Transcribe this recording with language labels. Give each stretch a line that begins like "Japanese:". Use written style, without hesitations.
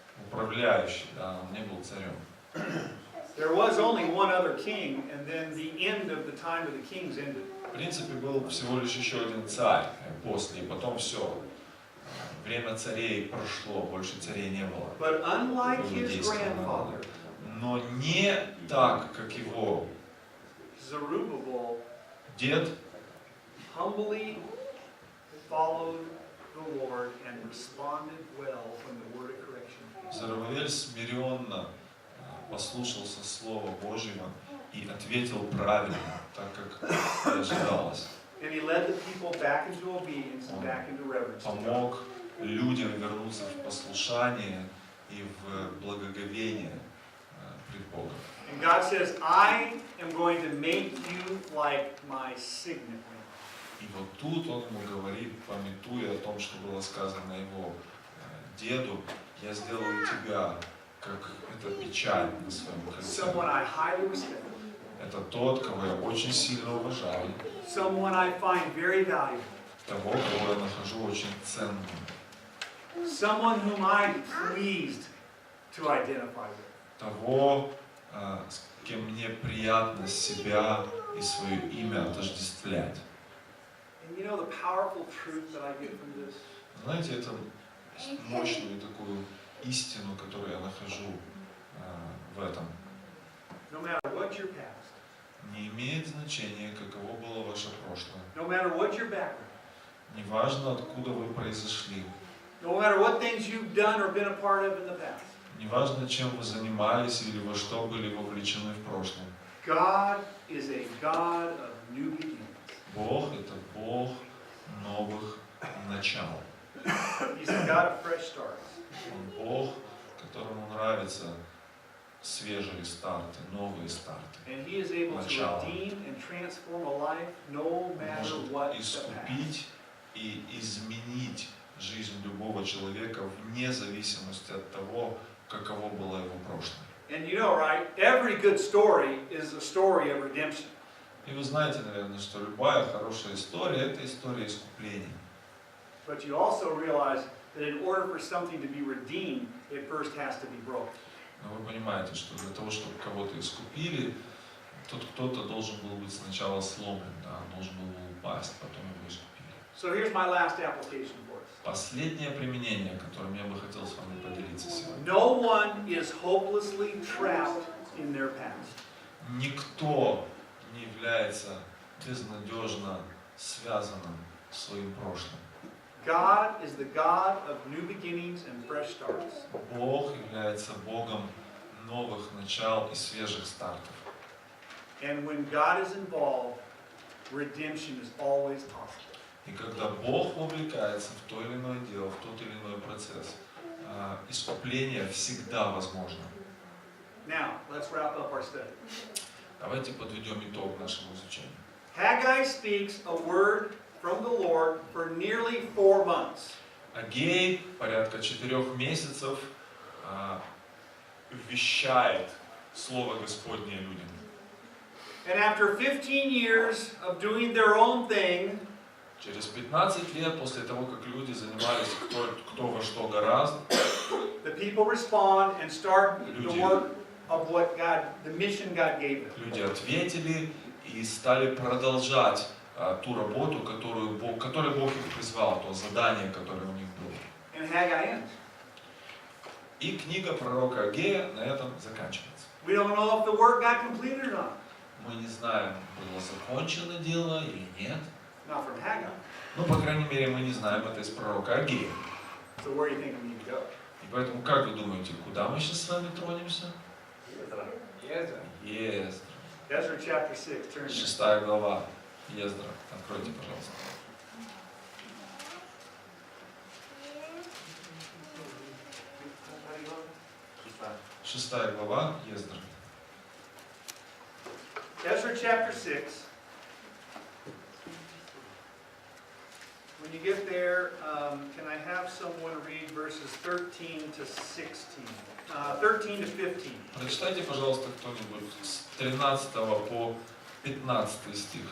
Russian: Управляющий, да, он не был царем.
English: There was only one other king, and then the end of the time of the kings ended.
Russian: В принципе, был всего лишь еще один царь после, и потом все. Время царей прошло, больше царей не было.
English: But unlike his grandfather,
Russian: Но не так, как его
English: Zerubbabel
Russian: дед
English: humbly followed the Lord and responded well when the word of correction came.
Russian: Зарававель смиренно послушался Слова Божьего и ответил правильно, так как и ожидалось.
English: And he led the people back into obedience and back into reverence to God.
Russian: Помог людям вернуться в послушание и в благоговение пред Богом.
English: And God says, I am going to make you like my signet ring.
Russian: И вот тут он ему говорит, памятуя о том, что было сказано его деду: я сделаю тебя, как эта печать на своем кольце.
English: Someone I highly respect.
Russian: Это тот, кого я очень сильно уважаю,
English: Someone I find very valuable.
Russian: того, кого я нахожу очень ценным,
English: Someone whom I'm pleased to identify with.
Russian: того, с кем мне приятно себя и свое имя отождествлять.
English: And you know the powerful truth that I get from this?
Russian: Знаете, это мощную такую истину, которую я нахожу в этом.
English: No matter what your past,
Russian: Не имеет значения, каково было ваше прошлое.
English: no matter what your background,
Russian: Неважно, откуда вы произошли.
English: no matter what things you've done or been a part of in the past,
Russian: Неважно, чем вы занимались или во что были вовлечены в прошлом.
English: God is a God of new beginnings.
Russian: Бог — это Бог новых начал.
English: He's a God of fresh starts.
Russian: Он Бог, которому нравятся свежие старты, новые старты.
English: And He is able to
Russian: Начало.
English: redeem and transform a life no matter
Russian: Может
English: what the past.
Russian: искупить и изменить жизнь любого человека вне зависимости от того, каково было его прошлое.
English: And you know, right? Every good story is a story of redemption.
Russian: И вы знаете, наверное, что любая хорошая история — это история искупления.
English: But you also realize that in order for something to be redeemed, it first has to be broken.
Russian: Но вы понимаете, что для того, чтобы кого-то искупили, тот кто-то должен был быть сначала сломлен, да, должен был упасть, потом его искупили.
English: So here's my last application for us.
Russian: Последнее применение, которым я бы хотел с вами поделиться сегодня.
English: No one is hopelessly trapped in their past.
Russian: Никто не является безнадежно связанным своим прошлым.
English: God is the God of new beginnings and fresh starts.
Russian: Бог является Богом новых начал и свежих стартов.
English: And when God is involved, redemption is always possible.
Russian: И когда Бог вовлекается в то или иное дело, в тот или иной процесс, искупление всегда возможно.
English: Now, let's wrap up our study.
Russian: Давайте подведем итог нашему изучению.
English: Haggai speaks a word from the Lord for nearly 4 months.
Russian: Аггей порядка 4 месяцев вещает Слово Господне людям.
English: And after 15 years of doing their own thing,
Russian: Через 15 лет после того, как люди занимались кто во что гораздо,
English: the people respond and start the work of what God, the mission God gave them.
Russian: люди ответили и стали продолжать ту работу, которой Бог их призвал, то задание, которое у них было.
English: And Haggai ends.
Russian: И книга пророка Аггея на этом заканчивается.
English: We don't know if the work got completed or not.
Russian: Мы не знаем, было закончено дело или нет.
English: Not from Haggai.
Russian: Ну, по крайней мере, мы не знаем это из пророка Аггея.
English: So where do you think we need to go?
Russian: И поэтому, как вы думаете, куда мы сейчас с вами тронемся? Ездра. Ездра.
English: Ezra chapter 6, turn there.
Russian: 6 глава. Ездра. Откройте, пожалуйста. Шестая глава. Ездра.
English: Ezra chapter 6. When you get there, can I have someone read verses 13 to 16? 13 to 15.
Russian: Прочитайте, пожалуйста, кто-нибудь с 13 по 15 стих.